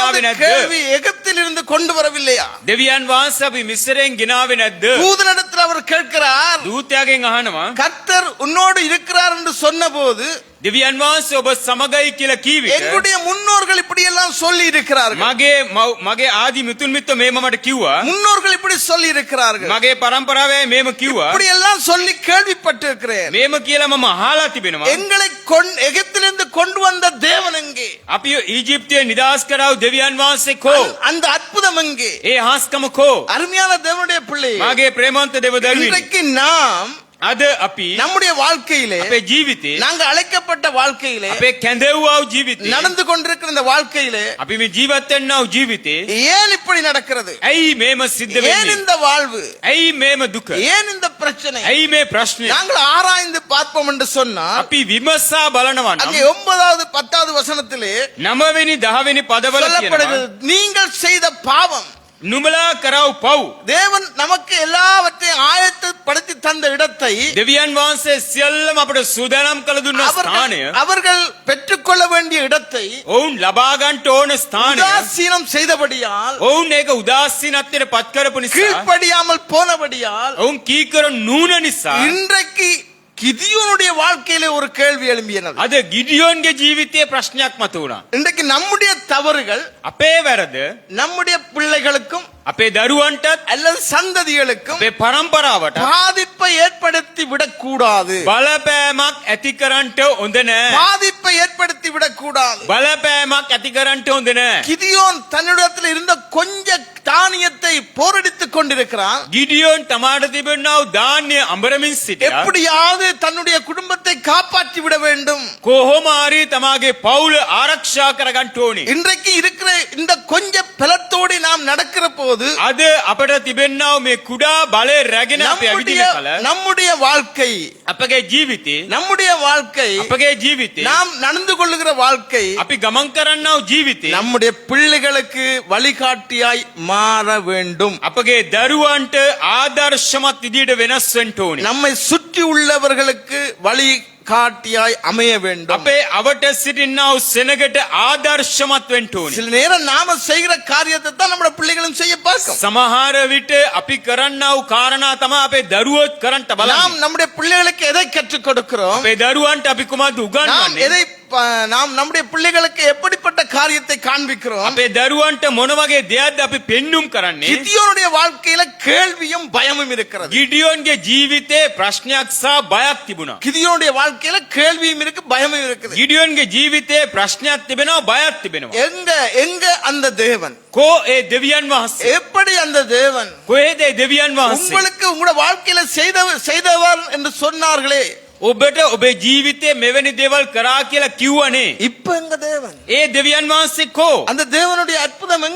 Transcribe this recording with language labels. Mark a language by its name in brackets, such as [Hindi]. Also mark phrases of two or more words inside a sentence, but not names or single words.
[Tamil] முதலாவது [Sinhala] නැද්ද? [Tamil] கேள்வி, எகிப்தில் இருந்து கொண்டு வரவில்லையா? [Sinhala] දෙවියන් වහන්සේ අපි මිස්රයෙන් ගෙනාවේ නැද්ද? [Tamil] தூதனிடத்தில் அவர் கேட்கிறார், [Sinhala] දූතයාගෙන් අහනවා, [Tamil] கர்த்தர் உன்னோடு இருக்கிறார் என்று சொன்னபோது [Sinhala] දෙවියන් වහන්සේ ඔබ සමගයි කියලා කී විට [Tamil] எங்களுடைய முன்னோர்கள் இப்படி எல்லாம் சொல்லி இருக்கிறார்கள், [Sinhala] මගේ ආදි මුතුන් මිත්ත මේම මට කිව්වා, [Tamil] முன்னோர்கள் இப்படி சொல்லி இருக்கிறார்கள், [Sinhala] මගේ පරම්පරාවේ මේම කිව්වා, [Tamil] இப்படி எல்லாம் சொல்லி கேள்விப்பட்டிருக்கிறேன். [Sinhala] මේම කියලා මම අහලා තිබෙනවා. [Tamil] எங்களை எகிப்திலிருந்து கொண்டு வந்த தேவன் எங்கே? [Sinhala] අපි ඊජිප්තුවේ නිදහස් කරව දෙවියන් වහන්සේ කෝ? [Tamil] அந்த அற்புதம் எங்கே? [Sinhala] ඒ හාස්කම කෝ? [Tamil] அருமையான தேவனுடைய பிள்ளை, [Sinhala] මාගේ ප්‍රේමවන්ත දෙවදරුවනි, [Tamil] இன்றைக்கு நாம் [Sinhala] අද අපි [Tamil] நம்முடைய வாழ்க்கையிலே, [Sinhala] අපේ ජීවිතේ, [Tamil] நாங்க அழைக்கப்பட்ட வாழ்க்கையிலே, [Sinhala] අපේ කැඳෙව්වා වූ ජීවිතේ, [Tamil] நடந்து கொண்டிருக்கிற இந்த வாழ்க்கையிலே [Sinhala] අපි මේ ජීවත් වෙනා වූ ජීවිතේ [Tamil] ஏன் இப்படி நடக்கிறது? [Sinhala] ඇයි මේම සිද්ධ [Tamil] ஏன் [Sinhala] වෙන්නේ? [Tamil] இந்த வாழ்வு? [Sinhala] ඇයි මේම දුක? [Tamil] ஏன் இந்த பிரச்சனை? [Sinhala] ඇයි මේ ප්‍රශ්නේ? [Tamil] நாங்கள் ஆராய்ந்து பார்ப்போம் என்று சொன்னால் [Sinhala] අපි විමසා බලනවා නම් [Tamil] அங்கே 9வது 10வது வசனத்திலே [Sinhala] 9වෙනි 10වෙනි පදවල කියනවා, [Tamil] சொல்லப்படுகிறது, நீங்கள் செய்த பாவம். [Sinhala] නුඹලා කරව පව්. [Tamil] தேவன் நமக்கு எல்லாவற்றையும் ஆயத்தப்படுத்தி தந்த இடத்தை [Sinhala] දෙවියන් වහන්සේ සියල්ලම අපට සූදානම් කළ දුන්න ස්ථානය, [Tamil] அவர்கள் பெற்றுக்கொள்ள வேண்டிய இடத்தை [Sinhala] ඔවුන් ලබා ගන්නට ඕන ස්ථානය, [Tamil] உதாசீனம் செய்தபடியால், [Sinhala] ඔවුන් ඒක උදාසීනත්වයට පත් කරපු නිසා, [Tamil] கீழ்ப்படியாமல் போனபடியால் [Sinhala] ඔවුන් කීකර නූන නිසා [Tamil] இன்றைக்கு கிதியோனுடைய வாழ்க்கையிலே ஒரு கேள்வி எழும்பியது. [Sinhala] අද ගිඩියෝන්ගේ ජීවිතයේ ප්‍රශ්නයක් මතුවුණා. [Tamil] இன்றைக்கு நம்முடைய தவறுகள் [Sinhala] අපේ වැරද [Tamil] நம்முடைய பிள்ளைகளுக்கும் [Sinhala] අපේ දරුවන්ටත් [Tamil] அல்லது சந்ததிகளுக்கும் [Sinhala] අපේ පරම්පරාවට [Tamil] பாதிப்பை ஏற்படுத்தி விடக்கூடாது. [Sinhala] බලපෑමක් ඇති කරන්නට හොඳ නැහැ. [Tamil] பாதிப்பை ஏற்படுத்தி விடக்கூடாது. [Sinhala] බලපෑමක් ඇති කරන්නට හොඳ නැහැ. [Tamil] கிதியோன் தன்னிடத்தில் இருந்த கொஞ்ச தானியத்தை போரடித்துக் கொண்டிருக்கிறான். [Sinhala] ගිඩියෝන් තමාට තිබෙනා වූ ධාන්‍ය අඹරමින් සිටියා. [Tamil] எப்படியாவது தன்னுடைய குடும்பத்தை காப்பாற்றி விட வேண்டும். [Sinhala] කොහොම හරි තමාගේ පවුල ආරක්ෂා කරගන්න ඕනේ. [Tamil] இன்றைக்கு இருக்கிற இந்த கொஞ்ச பலத்தோடு நாம் நடக்கிற போது [Sinhala] අද අපට තිබෙනා වූ මේ කුඩා බලය රැගෙන අපි ඇවිදින කල [Tamil] நம்முடைய வாழ்க்கை, [Sinhala] අපගේ ජීවිතේ, [Tamil] நம்முடைய வாழ்க்கை, [Sinhala] අපගේ ජීවිතේ, [Tamil] நாம் நடந்து கொள்ளுகிற வாழ்க்கை [Sinhala] අපි ගමන් කරන්නා වූ ජීවිතේ [Tamil] நம்முடைய பிள்ளைகளுக்கு வழிகாட்டியாய் மாற வேண்டும். [Sinhala] අපගේ දරුවන්ට ආදර්ශමත් විදියට වෙනස් වෙන්න ඕනේ. [Tamil] நம்மை சுற்றி உள்ளவர்களுக்கு வழிகாட்டியாய் அமைய வேண்டும். [Sinhala] අපේ අවට සිටිනා වූ සෙනගට ආදර්ශමත් වෙන්න ඕනේ. [Tamil] சில நேரம் நாம செய்கிற காரியத்தை தான் நம்முடைய பிள்ளைகளும் செய்ய பார்க்கும். [Sinhala] සමහර විට අපි කරන්නා වූ කාරණා තමයි අපේ දරුවෝත් කරන්ට [Tamil] நாம் [Sinhala] බලන්නේ. [Tamil] நம்முடைய பிள்ளைகளுக்கு எதை கற்றுக் கொடுக்கிறோம்? [Sinhala] අපේ දරුවන්ට අපි කුමක්ද [Tamil] நாம் [Sinhala] උගන්වන්නේ? [Tamil] எதை நாம் நம்முடைய பிள்ளைகளுக்கு எப்படிப்பட்ட காரியத்தை காண்பிக்கிறோம்? [Sinhala] අපේ දරුවන්ට මොන වගේ දෙයක්ද අපි පෙන්눔 කරන්නේ? [Tamil] கிதியோனுடைய வாழ்க்கையில கேள்வியும் பயமும் இருக்கிறது. [Sinhala] ගිඩියෝන්ගේ ජීවිතේ ප්‍රශ්නයක් සහ බයක් තිබුණා. [Tamil] கிதியோனுடைய வாழ்க்கையில கேள்வியும் இருக்கு, பயமும் இருக்குது. [Sinhala] ගිඩියෝන්ගේ ජීවිතේ ප්‍රශ්නයක් තිබෙනවා, බයක් තිබෙනවා. [Tamil] எங்க எங்க அந்த தேவன்? [Sinhala] කෝ ඒ දෙවියන් වහන්සේ? [Tamil] எப்படி அந்த தேவன் [Sinhala] කොහෙද ඒ දෙවියන් වහන්සේ? [Tamil] உங்களுக்கு உங்களுடைய வாழ்க்கையில செய்தவர் என்று சொன்னார்களே, [Sinhala] ඔබට ඔබේ ජීවිතේ මෙවැනි දේවල් කරා කියලා කිව්වනේ. [Tamil] இப்ப எங்க தேவன்? [Sinhala] ඒ දෙවියන් වහන්සේ කෝ? [Tamil] அந்த தேவனுடைய அற்புதம் எங்க?